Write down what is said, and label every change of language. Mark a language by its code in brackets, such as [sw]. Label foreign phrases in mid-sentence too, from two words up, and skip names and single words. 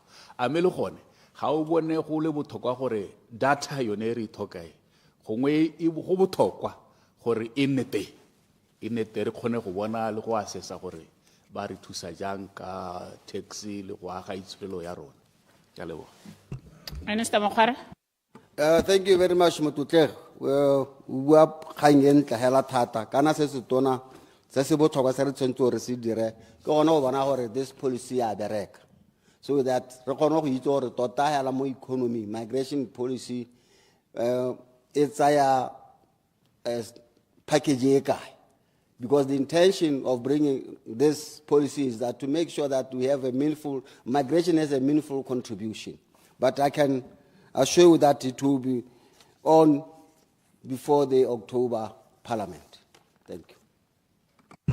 [tn] A me le gone ga o bone go le botlhokwa gore data yone re tlhokae gongwe e go botlhokwa gore e nete re kgone go bona le go assessa gore ba re thusa jang ka taxi le go aga itshwelo ya rona. Ke a leboga. Minister Mokhare. [en] Thank you very much, Matutle. [tn] Bua kgang e ntle hela thata kana se se tona se se botlhokwa se re tshwantse gore se dire ke gona go bona gore [en] this policy [tn] ya bereka, [en] so that [tn] re kgone go itse gore tota hela mo economy [en] migration policy [tn] e tsaya package e kae. [en] Because the intention of bringing this policy is that to make sure that we have a meaningful, migration has a meaningful contribution. But I can assure you that it will be on before the October Parliament. Thank you.